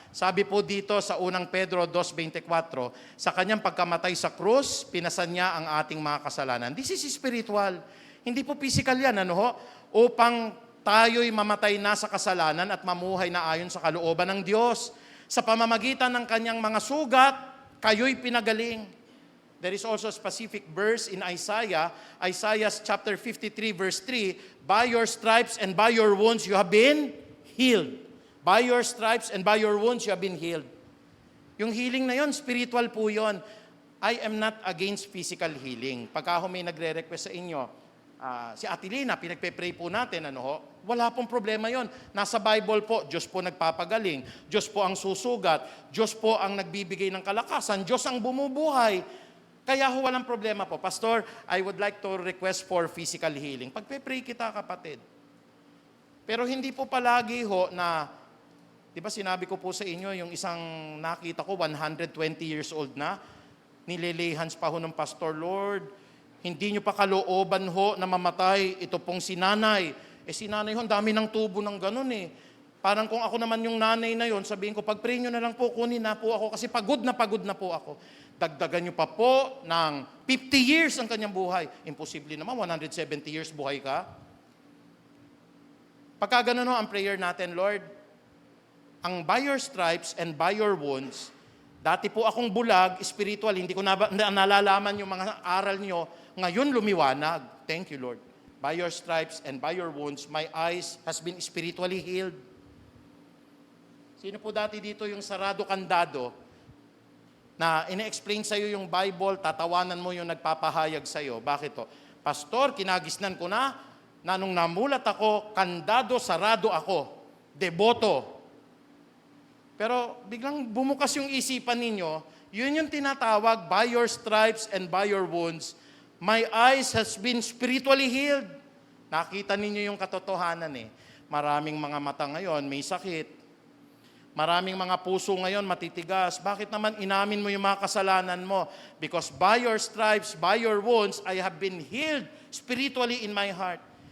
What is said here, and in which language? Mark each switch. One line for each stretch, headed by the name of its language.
Filipino: Sabi po dito sa unang Pedro 2:24, sa kanyang pagkamatay sa krus, pinasan niya ang ating mga kasalanan.
English: This is spiritual.
Filipino: Hindi po physical yan, upang tayo'y mamatay na sa kasalanan at mamuhay na ayon sa kalooban ng Diyos. Sa pamamagitan ng kanyang mga sugat, kayo'y pinagaling.
English: There is also a specific verse in Isaiah chapter 53 verse 3, by your stripes and by your wounds you have been healed. By your stripes and by your wounds you have been healed.
Filipino: Yung healing na yon, spiritual po yon.
English: I am not against physical healing.
Filipino: Pagka may nagre-request sa inyo, si Ate Lina, pinagpe-pray po natin, wala pong problema yon. Nasa Bible po, Diyos po nagpapagaling, Diyos po ang susugat, Diyos po ang nagbibigay ng kalakasan, Diyos ang bumubuhay. Kaya walang problema po.
English: Pastor, I would like to request for physical healing.
Filipino: Pagpe-pray kita, kapatid. Pero hindi po palagi na, di ba sinabi ko po sa inyo, yung isang nakita ko, 120 years old na, nililay hands pa ho ng pastor, Lord, hindi nyo pa kalooban ho na mamatay ito pong si nanay. Si nanay ho, dami ng tubo ng ganun Parang kung ako naman yung nanay na yon, sabihin ko, pag-pray nyo na lang po, kunin na po ako kasi pagod na po ako. Dagdagan nyo pa po ng 50 years ang kanyang buhay. Imposible naman, 170 years buhay ka. Pagka ganun ang prayer natin, Lord, ang
English: by your stripes and by your wounds,
Filipino: dati po akong bulag, spiritual, hindi ko nalalaman yung mga aral nyo, ngayon lumiwanag.
English: Thank you, Lord. By your stripes and by your wounds, my eyes has been spiritually healed.
Filipino: Sino po dati dito yung sarado kandado na ine-explain sa'yo yung Bible, tatawanan mo yung nagpapahayag sa'yo? Bakit to? Pastor, kinagisnan ko na nung namulat ako, kandado, sarado ako, deboto. Pero biglang bumukas yung isipan ninyo, yun yung tinatawag,
English: by your stripes and by your wounds, my eyes has been spiritually healed.
Filipino: Nakita ninyo yung katotohanan Maraming mga mata ngayon, may sakit. Maraming mga puso ngayon matitigas. Bakit naman inamin mo yung mga kasalanan mo?
English: Because by your stripes, by your wounds, I have been healed spiritually in my heart.